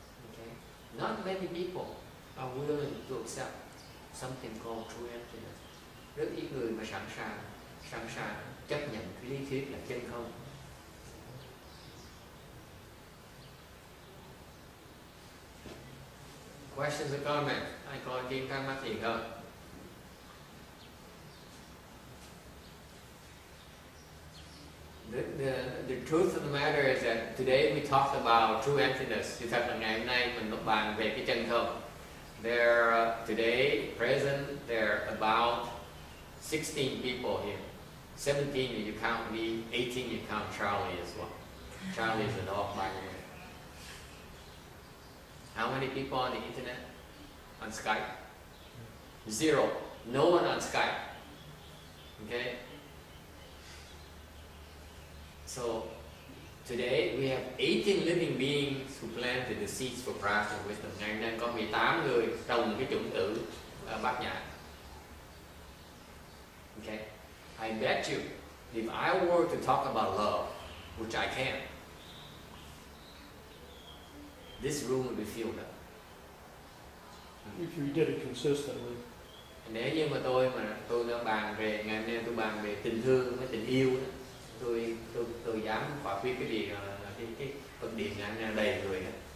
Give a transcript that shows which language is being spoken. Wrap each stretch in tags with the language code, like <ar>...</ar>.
<en>Okay, not many people are willing to accept something called true emptiness.</en> <vi>Rất ít người mà sẵn sàng chấp nhận cái lý thuyết là chân không.</vi> <en>Questions or comments?</en> <vi>Ai coi Kim Cang Mắt Thiền không?</vi> <en>The truth of the matter is that today we talked about true emptiness.</en> <vi>Thì thật là ngày hôm nay mình bàn về cái chân không.</vi> <en>Today, present, there are about 16 people here. 17 if you count me, 18 you count Charlie as well. Charlie is a dog, by the way. How many people on the internet? On Skype? 0. No one on Skype. Okay? So, today we have 18 living beings who planted the seeds for practice wisdom.</en> <vi>Ngày nay có 18 người trồng cái chủng tử bát nhã.</vi> <en>Okay? I bet you, if I were to talk about love, which I can't, this room would be filled up. If you did it consistently.</en> <vi>Nếu như mà tôi bàn về, ngày hôm nay tôi bàn về tình thương với tình yêu đó, tôi dám quả quyết cái gì là cái phần điểm ngày hôm nay đầy người hết.</vi>